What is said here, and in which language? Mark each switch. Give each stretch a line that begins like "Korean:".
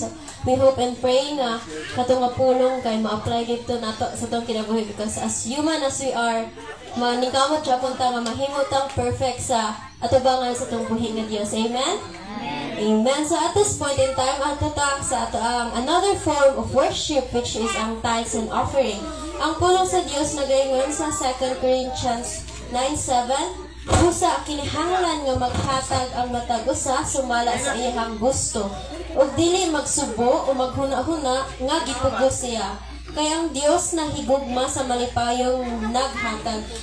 Cebuano: So, we hope and pray nga katong nga pulong kay ma-apply dito nato sa itong kinabuhi
English: because as human as we are,
Cebuano: maningkamot siya punta nga mahimutang perfect sa atubangan sa itong buhi nga Diyos. Amen? Amen.
English: So at this point in time,
Cebuano: ato ta sa
English: another form of worship which is ang tithes and offering.
Cebuano: Ang pulong sa Dios nagaingon sa 2 Corinthians 9:7, busa kinahanglan nga maghatag ang matag usa sumala sa iyang gusto ug dili magsubo o maghuna-huna nga gipugos siya. Kaya ang Dios na higugma sa malipayong naghatag.